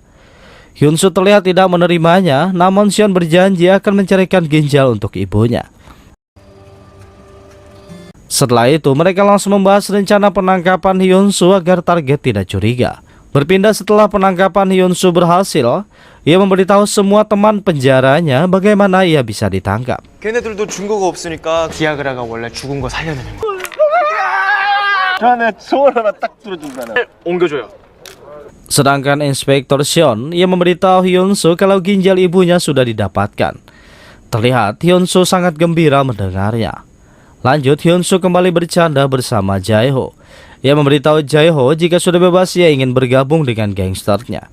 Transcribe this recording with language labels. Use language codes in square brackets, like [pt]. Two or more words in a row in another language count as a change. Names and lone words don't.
[id] Hyun-soo terlihat tidak menerimanya, namun Seon berjanji akan mencarikan ginjal untuk ibunya. Setelah itu, mereka langsung membahas rencana penangkapan Hyun-soo agar target tidak curiga. Berpindah setelah penangkapan Hyun-soo berhasil, ia memberitahu semua teman penjaranya bagaimana ia bisa ditangkap. [ko] 걔네들도 증거가 없으니까 디아그라가 원래 죽은 거 살려내는 거. 자네 소원 하나 딱 들어준다나. 옮겨줘요. [id] Sedangkan Inspektur Seon, ia memberitahu Hyun-soo kalau ginjal ibunya sudah didapatkan. Terlihat Hyun-soo sangat gembira mendengarnya. Lanjut, Hyun-soo kembali bercanda bersama Jae-ho. Ia memberitahu Jae-ho jika sudah bebas ia ingin bergabung dengan gangsternya.